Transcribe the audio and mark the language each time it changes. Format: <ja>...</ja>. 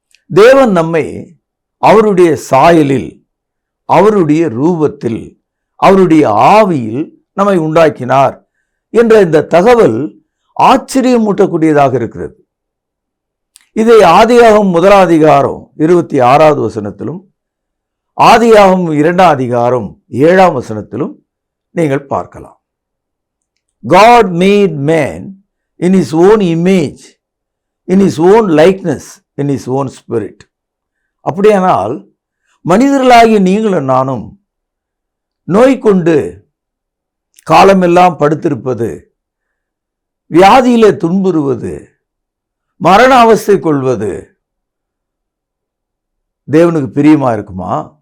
<ta>தேவன் நம்மை அவருடைய சாயலில், அவருடைய ரூபத்தில், அவருடைய ஆவியில் நம்மை உண்டாக்கினார் என்ற இந்த தகவல் ஆச்சரியமூட்டக்கூடியதாக இருக்கிறது. இதை ஆதியாகமம் 1 அதிகாரம் 26வது வசனத்திலும், ஆதியாகமம் 2 அதிகாரம் 7ஆம் வசனத்திலும் நீங்கள் பார்க்கலாம்.</ta> <en>God made man in his own image, in his own likeness, in his own spirit.</en> <ta>அப்படியானால் மனிதர்களாகிய நீங்களும் நானும் நோய் கொண்டு காலமெல்லாம் படுத்திருப்பது, வியாதியிலே துன்புறுவது, மரண அவஸ்தை கொள்வது தேவனுக்கு பிரியமா இருக்குமா?</ta>